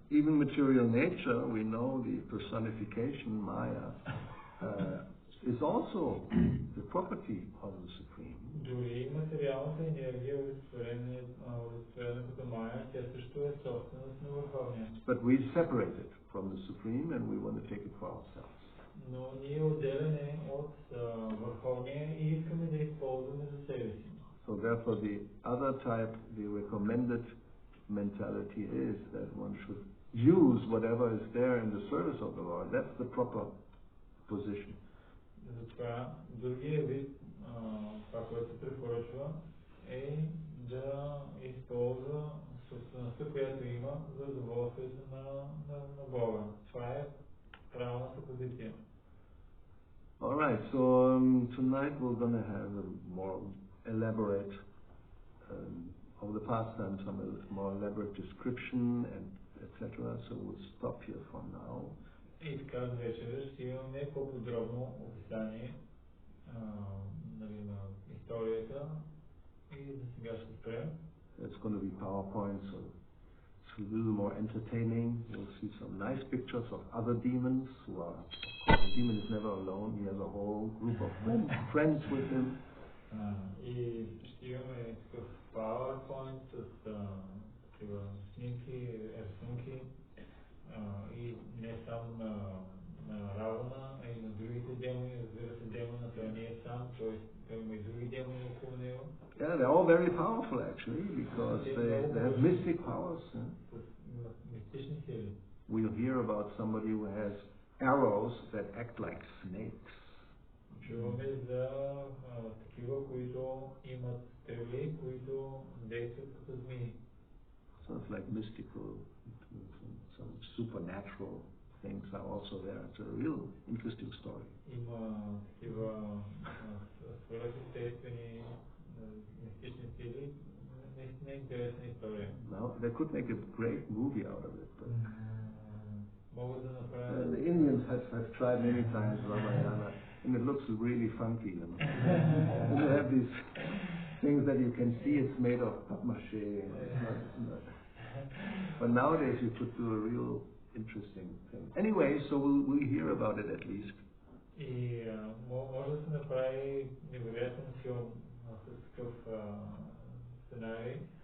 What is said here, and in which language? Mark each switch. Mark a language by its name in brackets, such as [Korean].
[English] Even material nature, we know the personification, Maya, is also the property of the Supreme. [Bulgarian] Дори материалната енергия, олицетворена като Майя, тя също е собственост на Върховния. [English] But we separate it from the Supreme and we want to take it for ourselves. [Bulgarian] Но ние отделяме от Върховния и искаме да използваме за себе си. [English] So therefore the other type, the recommended mentality is that one should use whatever is there in the service of the Lord. That's the proper position. [Bulgarian] Затова другия вид, това, което се препоръчва, е да използва собствеността, която има за удоволствието на Бога. Това е правилната позиция. [English] Alright, so tonight we're going to have a more elaborate of the pastime, some more elaborate description and etc. So we'll stop here for now. [Bulgarian] И така вечер ще имаме по-подробно описание на историята и за сега ще спрем. [English] It's going to be PowerPoint, so it's a little more entertaining. You'll see some nice pictures of other demons who are. The demon is never alone. He has a whole group of friends with him. [Bulgarian] И ще имаме такъв PowerPoint с такива снимки, рисунки. И не само на Равана, а и на другите демони, разбира се, демона, той не е сам, той има и други демони около него. [English] Yeah, they're all very powerful actually, because they have mystic powers. [Bulgarian] Мистични сили. [English] We'll hear about somebody who has arrows that act like snakes. [Bulgarian] Чуваме за такива, които имат стрели, които действат като змии. [English] So it's like mystical, some supernatural things are also there. It's a real interesting story. [Bulgarian] Има такива свръхестествени мистични сили. Наистина интересна история. [English] Now, they could make a great movie out of it. But [Bulgarian] Могат да направят. [English] the Indians have tried many times Ramayana, and it looks really funky, you know. And they have these things that you can see it's made of papier-mâché. Not. But nowadays you could do a real interesting thing. Anyway, so we'll hear about it at least. [Bulgarian] И може да се направи невероятен филм с такъв сценарий.